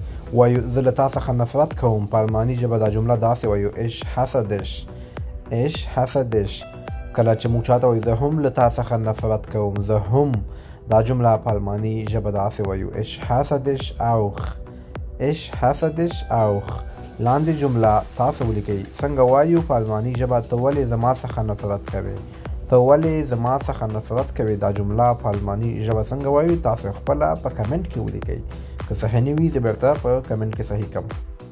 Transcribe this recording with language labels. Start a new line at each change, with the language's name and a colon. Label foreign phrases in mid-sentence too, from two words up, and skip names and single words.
Pashto: وایو زه له تا څخه نفرت کوم. په الماني ژبه دا جمله داسې وایو
German: ich hasse dich. ich hasse dich.
Pashto: کله چې موږ چاته وایو زه هم له تا څخه نفرت کوم، زه هم، دا جمله په الماني ژبه داسې وایو
German: ich hasse dich auch. ich hasse dich auch.
Pashto: لاندې جمله تاسو ولیکئ. څنګه وایو په الماني ژبه ته ولې زما څخه نفرت کوې؟ ته ولې زما څخه نفرت کوې؟ دا جمله په الماني ژبه څنګه وایو؟ تاسو خپله په کمنټ کې ولیکئ. که صحیح نه وي زه بېرته په کمنټ کې صحیح کړم.